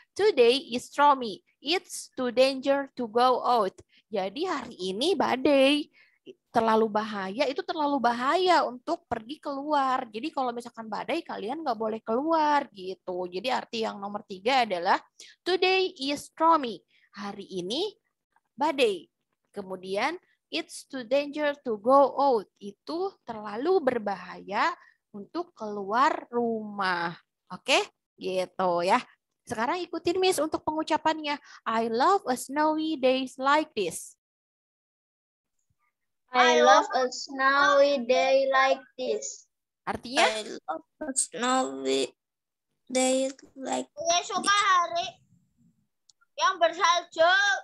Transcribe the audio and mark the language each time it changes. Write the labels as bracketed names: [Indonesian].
[English] Today is stormy. It's too danger to go out. [Indonesian] Jadi hari ini badai. Terlalu bahaya. Itu terlalu bahaya untuk pergi keluar. Jadi kalau misalkan badai kalian nggak boleh keluar gitu. Jadi arti yang nomor 3 adalah [English] today is stormy. [Indonesian] Hari ini badai. [English] Kemudian it's too danger to go out. [Indonesian] Itu terlalu berbahaya untuk keluar rumah. Oke? Gitu ya. Sekarang ikutin Miss untuk pengucapannya. [English] I love a snowy days like this. I love a snowy day like this. [Indonesian] Artinya? [English] I love a snowy day like this. [Indonesian] Saya suka hari yang bersalju.